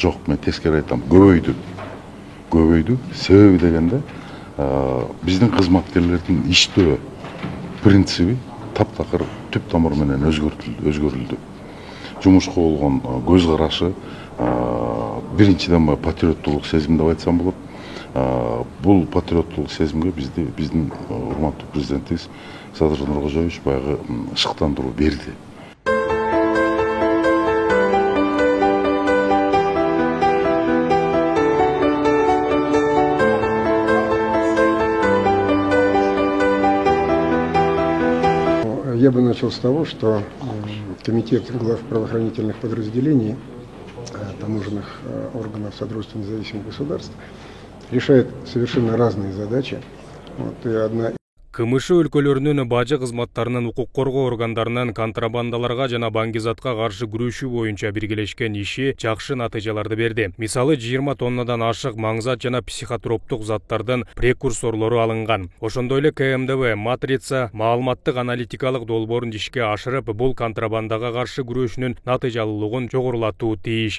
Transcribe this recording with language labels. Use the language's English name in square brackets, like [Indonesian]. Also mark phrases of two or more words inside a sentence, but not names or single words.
[Kyrgyz] Жок, мен тескери айтам, көбөйдү. Себеби дегенде биздин кызматкерлердин иштөө принциби таптакыр түп тамыры менен өзгөрүлдү. Жумушка болгон көз карашы, биринчиден патриоттуулук сезим деп айтсам болот. Бул патриоттуулук сезимге биздин урматтуу президентибиз Садыр Нуркожоевич баягы шыктандыруу берди. [Russian] Я бы начал с того, что Комитет глав правоохранительных подразделений таможенных органов Содружества независимых государств решает совершенно разные задачи. И одна [Kyrgyz] Кымышы өлкөлөрүнүн бажы кызматтарынын укук коргоо органдарынын контрабандаларга жана баңгизатка каршы күрөшүү боюнча биргелешкен иши жакшы натыйжаларды берди. Мисалы 20 тоннадан ашык маңзат жана психотроптук заттардын прекурсорлору алынган. Ошондой эле КМДВ матрица маалыматтык аналитикалык долбоорун ишке ашырып, бул контрабандага каршы күрөшүүнүн натыйжалуулугун жогорулатуу тийиш.